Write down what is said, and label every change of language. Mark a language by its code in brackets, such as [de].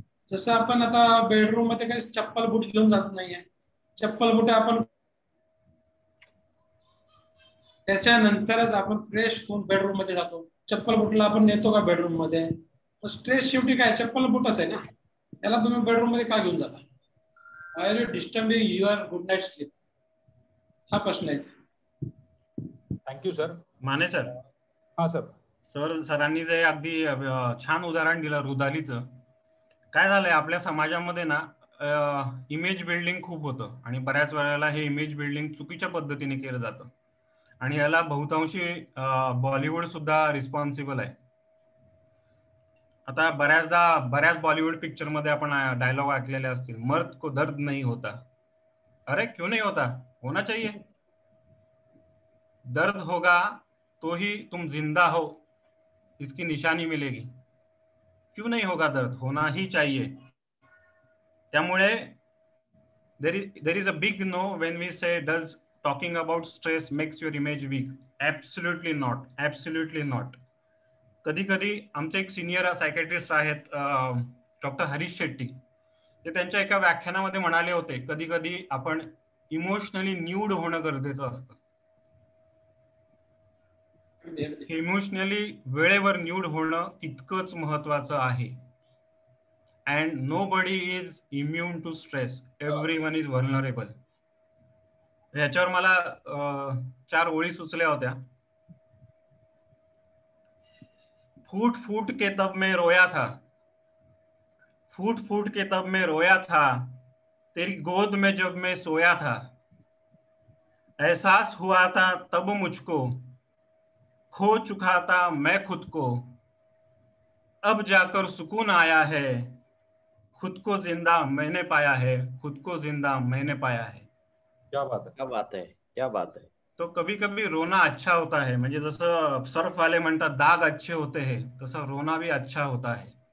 [mr] जसं आपण आता बेडरूम मध्ये काही चप्पल बूट घेऊन जात नाहीये, चप्पल बुट आपण त्याच्यानंतरच आपण फ्रेश होऊन बेडरूम मध्ये जातो. चप्पल बुटला आपण नेतो का बेडरूम मध्ये? स्ट्रेस शेवटी काय, चप्पल बुटच आहे ना. त्याला तुम्ही बेडरूम मध्ये का घेऊन जाता? [en] I are you disturbing your good night sleep? [mr] हा प्रश्न आहे. [en] Thank you sir. Mane sir. [mr] हा सर. सरांनी जे अगदी छान उदाहरण दिलं रुदालीचं. काय झालंय आपल्या समाजामध्ये ना, इमेज बिल्डिंग खूप होतं, आणि बऱ्याच वेळेला हे इमेज बिल्डिंग चुकीच्या पद्धतीने केलं जातं, आणि याला बहुतांशी बॉलिवूड सुद्धा रिस्पॉन्सिबल आहे. आता बऱ्याच बॉलिवूड पिक्चर मध्ये आपण डायलॉग ऐकलेले असतील, [hi] मर्द को दर्द नहीं होता. अरे क्यों नहीं होता, होना चाहिए. दर्द होगा तो ही तुम जिंदा हो, इसकी निशानी मिलेगी. क्यों नहीं होगा दर्द, होना ही चाहिए. [en] त्यामुळे there is a big no when we say does talking about stress makes your image weak. Absolutely not, absolutely not. [mr] कधी कधी आमचे एक सिनियर सायकॅट्रिस्ट आहेत, डॉक्टर हरीश शेट्टी, ते त्यांच्या एका व्याख्यानामध्ये म्हणाले होते, कधी कधी आपण इमोशनली न्यूड होणं गरजेचं असतं. इमोशनली वेळेवर न्यूड होणं तितकंच महत्वाचं आहे. [en] And nobody is immune to stress, everyone is vulnerable. [mr] याच्यावर मला 4 ओळी सुचल्या होत्या. [hi] फूट फूट के तब मैं रोया था, फूट फूट के तब मैं रोया था, तेरी गोद में जब मैं सोया था, एहसास हुआ था तब मुझको, खो चुका था मैं खुद को, अब जाकर सुकून आया है, खुद को जिंदा मैंने पाया है, खुद को जिंदा मैंने पाया है. क्या बात है, क्या बात है, क्या बात है. तो कभी कभी रोना अच्छा होता है. [mr] म्हणजे जसं सर्फ वाले म्हणतात [hi] दाग अच्छे होते हैं, [mr] तसं [hi] रोना भी अच्छा होता है.